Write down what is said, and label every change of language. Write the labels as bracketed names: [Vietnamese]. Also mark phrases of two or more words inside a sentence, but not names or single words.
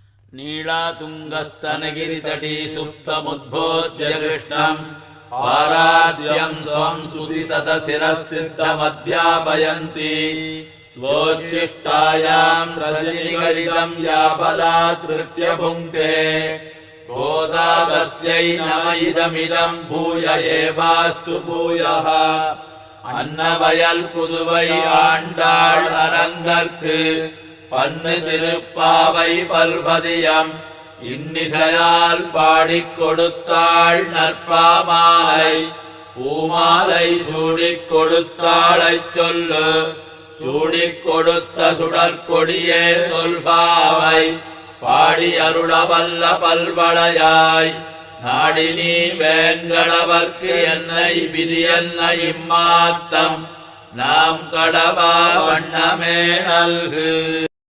[Sanskrit] नीलातुङ्गस्तनगिरितटी सुप्तमुद्बोध्य कृष्णम् पाराद्यं स्वं श्रुतिशतशिरःसिद्धमध्यापयन्ति स्वोच्छिष्टायां सृजनिगलितं या बलात्कृत्य भुङ्क्ते गोदा तस्यै नम इदमिदं भूय एवास्तु भूयः [Tamil] அன்னவயல் புதுவை ஆண்டாள் அரங்கற்கு பன்னு திருப்பாவை பல்பதியம் இன்னிசையால் பாடிக் கொடுத்தாள் நற்பாமாலை பூமாலை சூடிக் கொடுத்தாளைச் சொல்லு சூடிக் கொடுத்த சுடற்கொடியே தொல்பாவை பாடி அருளவல்ல பல்வளையாய் நாடி நீ வேங்கடவர்க்கு என்னை விதி என்ன இம்மாத்தம் நாம் கடவா வண்ணமே நல்கு.